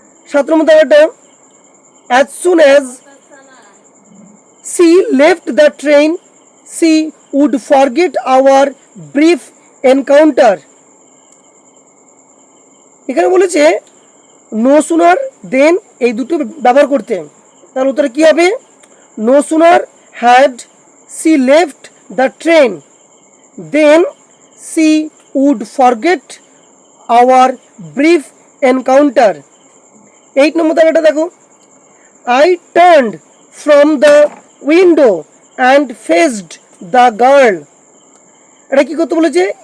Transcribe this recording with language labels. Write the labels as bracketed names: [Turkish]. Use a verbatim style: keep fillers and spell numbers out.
[Bangla] সাত নম্বর দাগটা, [English] as soon as she left the train she would forget our brief encounter. [Bangla] এখানে বলেছে [English] no sooner than, [Bangla] এই দুটো ব্যবহার করতে। তাহলে উত্তর কি হবে? [English] no sooner had she left the train then she would forget our brief encounter. eight [Bangla] নম্বর দাগটা দেখো, [English] I turned from the window and faced the girl. [Bangla] এটা কি করতে বলেছে?